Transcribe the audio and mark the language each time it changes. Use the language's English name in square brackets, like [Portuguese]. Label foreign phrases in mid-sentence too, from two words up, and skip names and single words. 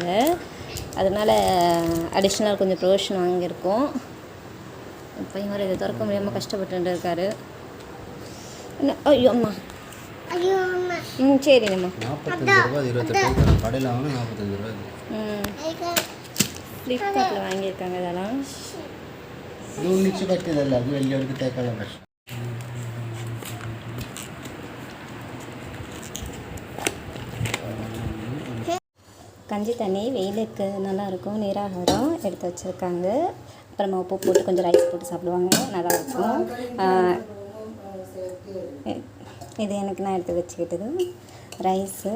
[Tamil] அதனால் அடிஷ்னல் கொஞ்சம் ப்ரொவிஷன் வாங்கியிருக்கோம். பையன் வர இதை திறக்க முடியாமல் கஷ்டப்பட்டு இருக்காரு. ஐயோ அம்மா, ம் சரிங்கம்மா. 45 ரூபா 28 கடையில் வாங்கினா 45 ரூபா. ஃப்ளிப்கார்ட்டில் வாங்கியிருக்காங்க. இதெல்லாம் [Kannada] ಇದು ಮಿಕ್ಸಿ ಕಟ್ಟಿದಲ್ಲ, ಅದು ಎಲ್ಲಿವರೆಗೂ ತಗೊಳ್ಳೋ ಕಷ್ಟ. [Tamil] கஞ்சி தண்ணி வெயிலுக்கு நல்லாயிருக்கும். நீராகாரம் எடுத்து வச்சுருக்காங்க. அப்புறமா உப்பு போட்டு கொஞ்சம் ரைஸ் போட்டு சாப்பிடுவாங்க, நல்லாயிருக்கும். இது எனக்கு நான் எடுத்து வச்சுக்கிட்டது ரைஸு.